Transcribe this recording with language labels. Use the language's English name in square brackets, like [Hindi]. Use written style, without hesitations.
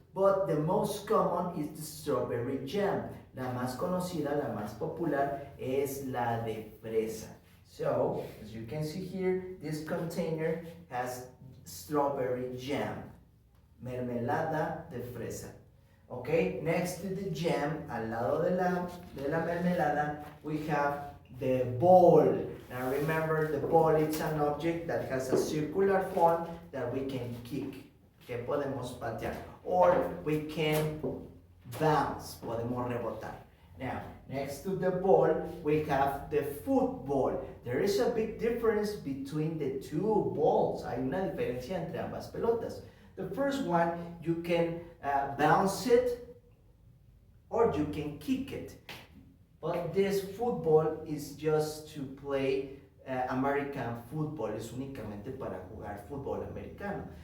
[English] But the most common is the strawberry jam. [Spanish] La más conocida, la más popular, es la de fresa. [English] So, as you can see here, this container has strawberry jam. [Spanish] Mermelada de fresa. [English] Okay, next to the jam, [Spanish] al lado de la mermelada, [English] we have the ball. Now remember, the ball is an object that has a circular form that we can kick, [Spanish] que podemos patear, [English] or we can bounce, [Spanish] podemos rebotar. [English] Now, next to the ball, we have the football. There is a big difference between the two balls. [Spanish] Hay una diferencia entre ambas pelotas. [English] The first one, you can bounce it or you can kick it. But this football is just to play American football. [Spanish] Es únicamente para jugar fútbol americano.